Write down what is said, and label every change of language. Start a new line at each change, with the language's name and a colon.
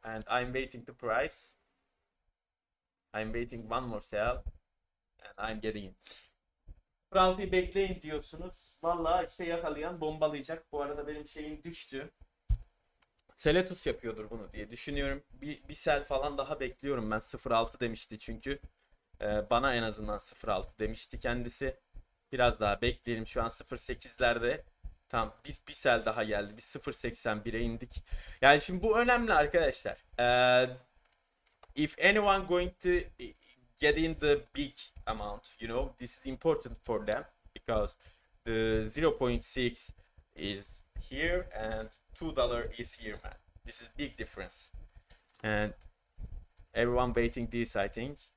English: And I'm waiting the price. I'm waiting one more sell and I'm getting in.
Turkish: 06'yı bekleyin diyorsunuz. Vallahi işte yakalayan bombalayacak. Bu arada benim şeyim düştü. Seletus yapıyordur bunu diye düşünüyorum. Bir sel falan daha bekliyorum ben. 06 demişti çünkü. Bana en azından 06 demişti kendisi. Biraz daha bekleyelim. Şu an 08'lerde. Tamam, bir sel daha geldi. Biz 0.81'e indik. Yani şimdi bu önemli arkadaşlar.
English: If anyone going to get in the big amount, you know, this is important for them because the 0.6 is here and $2 is here, man. This is big difference. And everyone waiting this, I think.